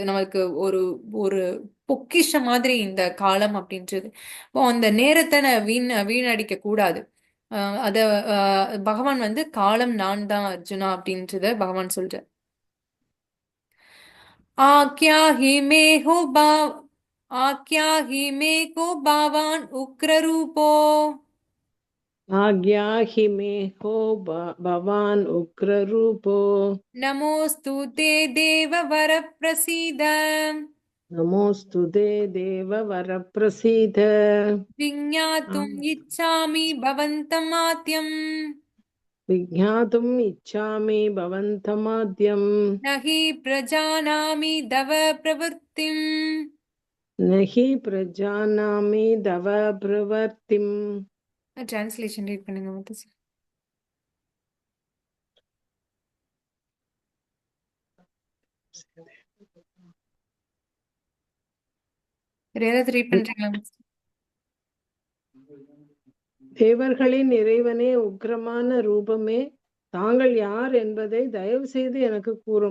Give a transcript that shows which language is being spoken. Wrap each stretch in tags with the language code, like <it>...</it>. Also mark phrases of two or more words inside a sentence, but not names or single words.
<ta>நமக்கு ஒரு ஒரு பொக்கிஷ மாதிரி இந்த காலம் அப்படின்றது. அந்த நேரத்தை வீணடிக்க கூடாது. அத பகவான் வந்து காலம் நான் தான் அர்ஜுனா அப்படின்றத பகவான் சொல்ற.</ta> <sa>आज्ञा हि मे हो आज्ञा ही मे को बावान उग्र रूपो आज्ञा हि मे हो भवान् उग्ररूपो नमोस्तु ते देववर प्रसीद नमोऽस्तु ते देववरप्रसीद विज्ञातुम् इच्छामि भवन्तमाद्यम् विज्ञातुम् इच्छामि भवन्तमाद्यम् न हि प्रजानामि तव प्रवृत्तिम् न हि प्रजानामि तव प्रवृत्तिम्</sa> <en>translation read</en> <ta>பண்ணுங்க முத்து. யாராவது ரீட் பண்றீங்களா? தேவர்களின் இறைவனே, உக்கிரமான ரூபமே, தாங்கள் யார் என்பதை தயவு செய்து எனக்கு கூறும்.</ta>